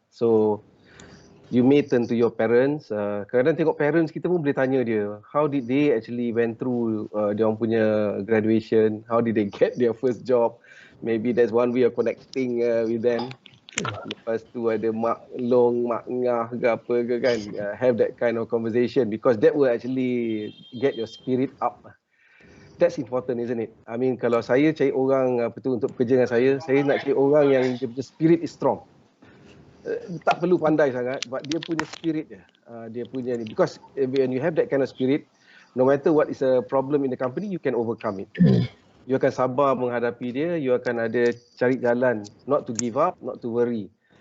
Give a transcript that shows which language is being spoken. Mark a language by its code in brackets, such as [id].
[en] So you may turn to your parents. [ms] Kadang-kadang tengok parents kita pun boleh tanya dia, [en] how did they actually went through [ms] dia orang punya [en] graduation, how did they get their first job. Maybe that's one way of connecting with them. [ms] Lepas tu ada mak long, mak ngah ke apa ke kan, [en] have that kind of conversation, because that will actually get your spirit up. That's important, isn't it? I mean, [ms] kalau saya cari orang untuk bekerja dengan saya nak cari orang yang dia punya spirit [en] is strong. [ms] Tak perlu pandai sangat, [en] but [ms] dia punya spirit dia punya ni, [en] because when you have that kind of spirit, no matter what is a problem in the company, you can overcome it. [ms] You akan sabar menghadapi dia, you akan ada cari jalan, [en] not to give up, not to worry.